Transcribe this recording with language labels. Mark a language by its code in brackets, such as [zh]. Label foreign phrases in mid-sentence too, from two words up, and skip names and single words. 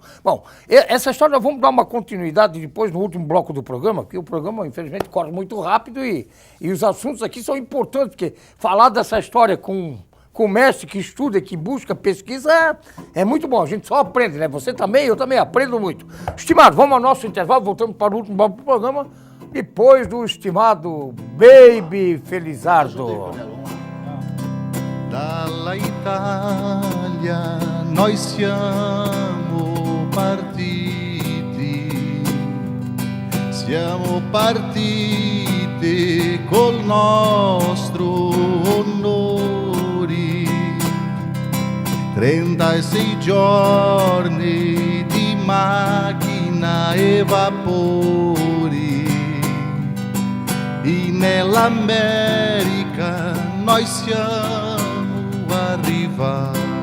[pt] Bom, essa história nós vamos dar uma continuidade depois no último bloco do programa, porque o programa, infelizmente, corre muito rápido e os assuntos aqui são importantes, porque falar dessa história com o mestre que estuda, que busca, pesquisa, é muito bom. A gente só aprende, né? Você também, eu também aprendo muito. Estimado, vamos ao nosso intervalo, voltamos para o último bloco do programa, depois do estimado Baby Felizardo. [it] Dalla Italia noi siamo partiti col nostro onore, 36 giorni di macchina e vapori, e nell'America noi siamo arrivati.